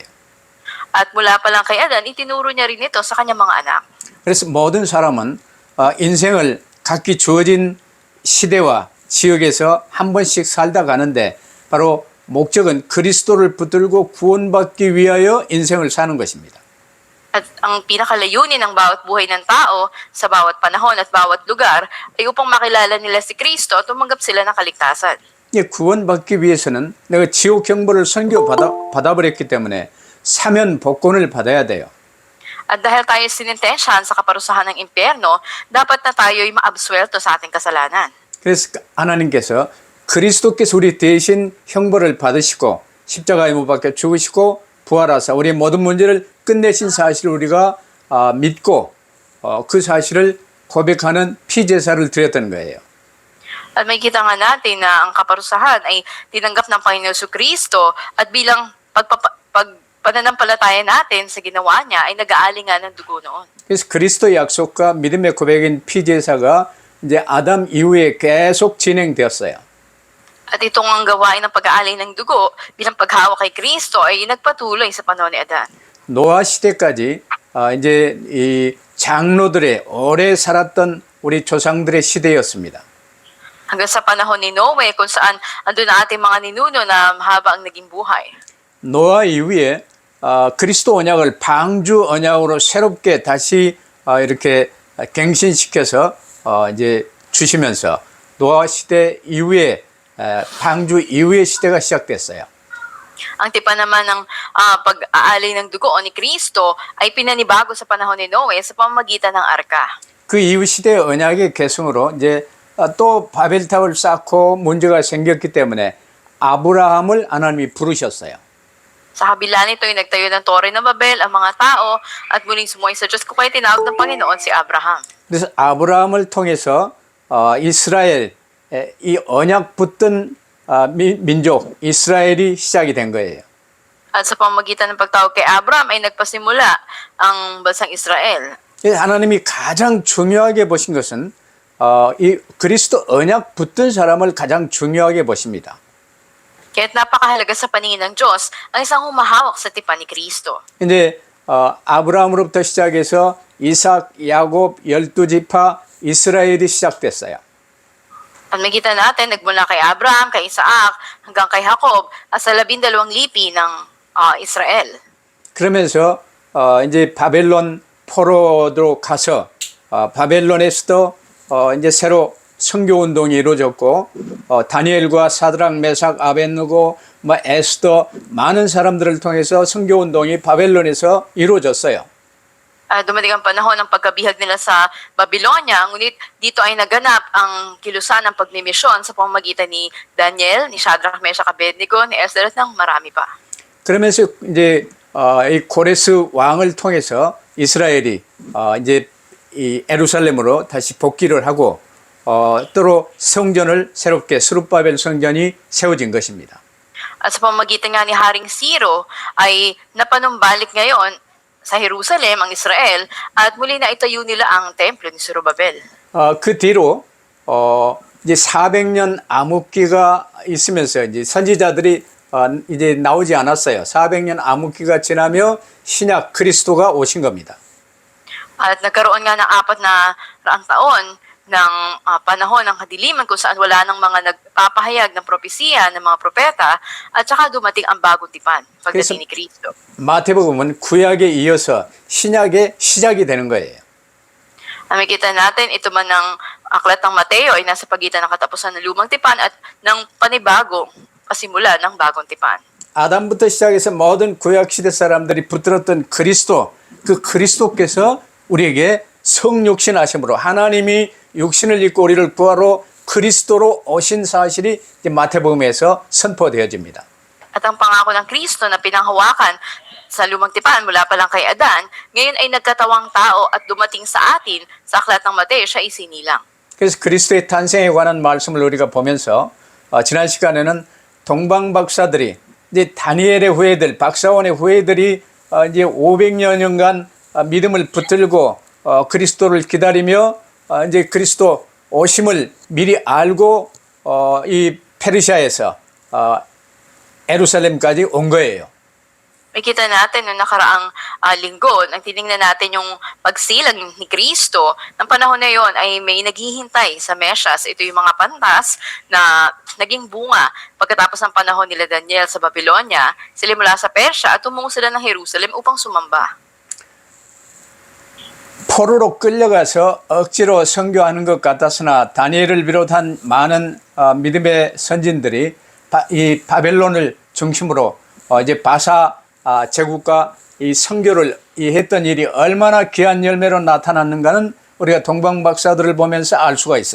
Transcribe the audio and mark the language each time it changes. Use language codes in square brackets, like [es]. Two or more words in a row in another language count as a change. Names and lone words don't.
[tl] At mula pa lang kay Adan, itinuro niya rin ito sa kanyang mga anak. [ko] 그래서 모든 사람은 인생을 각기 주어진 시대와 지역에서 한 번씩 살다 가는데 바로 목적은 그리스도를 붙들고 구원받기 위하여 인생을 사는 것입니다. [tl] At ang pinakalayunin ng bawat buhay ng tao sa bawat panahon at bawat lugar ay upang makilala nila si Kristo at tumanggap sila ng kaligtasan. [ko] 구원받기 위해서는 내가 지옥 형벌을 선고받아버렸기 때문에 사면 복권을 받아야 돼요. [tl] At dahil tayo sinintensyahan sa kaparusahan ng impyerno, dapat na tayo'y maabsuelto sa ating kasalanan. [ko] 그래서 하나님께서 그리스도께서 우리 대신 형벌을 받으시고 십자가에 못 박혀 죽으시고 부활하사 우리의 모든 문제를 끝내신 사실을 우리가 믿고 그 사실을 고백하는 피제사를 드렸던 거예요. [tl] At may kita nga natin na ang kaparusahan ay tinanggap ng Panginoon Kristo at bilang pananampalataya natin sa ginawa niya ay nag-aali nga ng dugo noon. [ko] 그래서 그리스도의 약속과 믿음의 고백인 피제사가 이제 아담 이후에 계속 진행되었어요. [tl] At itong ang gawain ng pag-aali ng dugo bilang paghawak kay Kristo ay nagpatuloy sa panahon ni Adan. [ko] 노아 시대까지 이제 이 장로들의 오래 살았던 우리 조상들의 시대였습니다. [tl] Hanggang sa panahon ni Noe kung saan andun na ating mga ninuno na mahaba ang naging buhay. [ko] 노아 이후에 그리스도 언약을 방주 언약으로 새롭게 다시 이렇게 갱신시켜서 이제 주시면서 노아 시대 이후에 방주 이후의 시대가 시작됐어요. [tl] Ang tipan naman ng pag-aali ng dugo ni Kristo ay pinanibago sa panahon ni Noe sa pamamagitan ng arka. [ko] 그 이후 시대의 언약의 계승으로 이제 또 바벨탑을 쌓고 문제가 생겼기 때문에 아브라함을 하나님이 부르셨어요. [tl] Sa kabila nito ay nagtayo ng Tore ng Babel ang mga tao at muling sumuway sa Diyos, kaya tinawag ng Panginoon si Abraham. [ko] 그래서 아브라함을 통해서 이스라엘 이 언약 붙든 민족 이스라엘이 시작이 된 거예요. [tl] At sa pamamagitan ng pagtawag kay Abraham ay nagpasimula ang bansang Israel. [ko] 하나님이 가장 중요하게 보신 것은 이 그리스도 언약 붙든 사람을 가장 중요하게 보십니다. [tl] Kaya't napakahalaga sa paningin ng Diyos ang isang humahawak sa tipan ni Kristo. [ko] 근데 아브라함으로부터 시작해서 이삭, 야곱, 12지파 이스라엘이 시작됐어요. [tl] At makita natin, nagmula kay Abraham, kay Isaac, hanggang kay Jacob, at sa 12 lipi ng Israel. [ko] 그러면서 이제 바벨론 포로로 가서 바벨론에서도 이제 새로 선교 운동이 이루어졌고 다니엘과 사드락, 메삭, 아벳느고, 에스더 많은 사람들을 통해서 선교 운동이 바벨론에서 이루어졌어요. [tl] Dumating ang panahon ng pagkabihag nila sa Babylonia, ngunit dito ay naganap ang kilusan ng pagmimisyon sa pamamagitan ni Daniel, ni Shadrach, Meshach, Abednego, ni Esther at ng marami pa. [ko] 그러면서 이제 이 고레스 왕을 통해서 이스라엘이 이제 이 예루살렘으로 다시 복귀를 하고 또 성전을 새롭게 스룹바벨 성전이 세워진 것입니다. [tl] At sa pamamagitan nga ni Haring Ciro ay napanumbalik ngayon sa Jerusalem ang Israel at muli na itayo nila ang templo ni Zorobabel. [ko] 그 뒤로 이제 400년 암흑기가 있으면서 이제 선지자들이 이제 나오지 않았어요. 400년 암흑기가 지나며 신약 그리스도가 오신 겁니다. [tl] At nagkaroon nga ng 400 taon ng panahon ng kadiliman kung saan wala nang mga nagpapahayag ng propesiya ng mga propeta at saka dumating ang bagong tipan, pagdating ni Kristo. [ko] 마태복음은 구약에 이어서 신약의 시작이 되는 거예요. [tl] Nakikita natin, ito man ng aklat ng Mateo ay nasa pagitan ng katapusan ng lumang tipan at ng panibagong pasimula ng bagong tipan. [ko] 아담부터 시작해서 모든 구약 시대 사람들이 붙들었던 그리스도, 그 그리스도께서 우리에게 성육신하심으로 하나님이 육신을 입고 우리를 구하러 그리스도로 오신 사실이 이제 마태복음에서 선포되어집니다. [tl] At ang pangako ng Kristo na pinanghawakan sa lumang tipan mula pa lang kay Adan, ngayon ay nagkatawang tao at dumating sa atin sa aklat ng Mateo, siya isinilang. [ko] 그래서 그리스도의 탄생에 관한 말씀을 우리가 보면서 지난 시간에는 동방 박사들이 이제 다니엘의 후예들, 박사원의 후예들이 이제 500여 년간 믿음을 붙들고 그리스도를 기다리며 이제 그리스도 오심을 미리 알고 이 페르시아에서 예루살렘까지 온 거예요. [tl] Makita natin noong nakaraang linggo, nang tinignan natin yung pagsilang ni Kristo, ng panahon na yon ay may naghihintay sa Mesyas. Ito yung mga pantas na naging bunga pagkatapos ng panahon nila Daniel sa Babylonia. Sila mula sa Persya at tumungo sila ng Jerusalem upang sumamba. [ko] 포로로 끌려가서 억지로 선교하는 것 같았으나 다니엘을 비롯한 많은 믿음의 선진들이 이 바벨론을 중심으로 이제 바사 제국과 이 선교를 했던 일이 얼마나 귀한 열매로 나타났는가는 우리가 동방박사들을 보면서 알 수가 있어요.